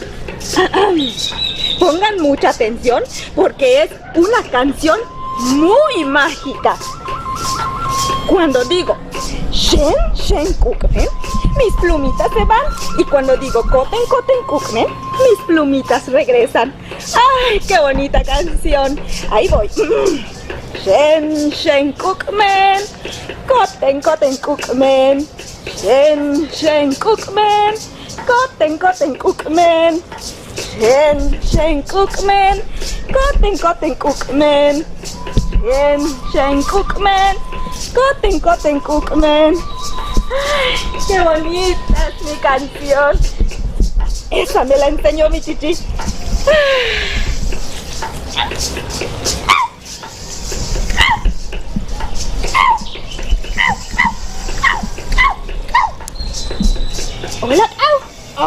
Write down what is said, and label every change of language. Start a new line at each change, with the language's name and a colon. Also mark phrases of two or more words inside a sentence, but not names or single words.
Spanish: Pongan mucha atención porque es una canción muy mágica. Cuando digo Shen, Shen, Kukmen, mis plumitas se van. Y cuando digo Koten, Koten, Kukmen, mis plumitas regresan. ¡Ay, qué bonita canción! Ahí voy. Shen, Shen, Kukmen, Koten, Koten, Kukmen, Shen, Shen, Kukmen, Koten, Koten, Kukmen, Shen Cookman, Cotten Cookman, Shen Cookman, Cotten Cookman. Ay, qué bonita es mi canción. Esa me la enseñó mi chichi. Hola, Cau.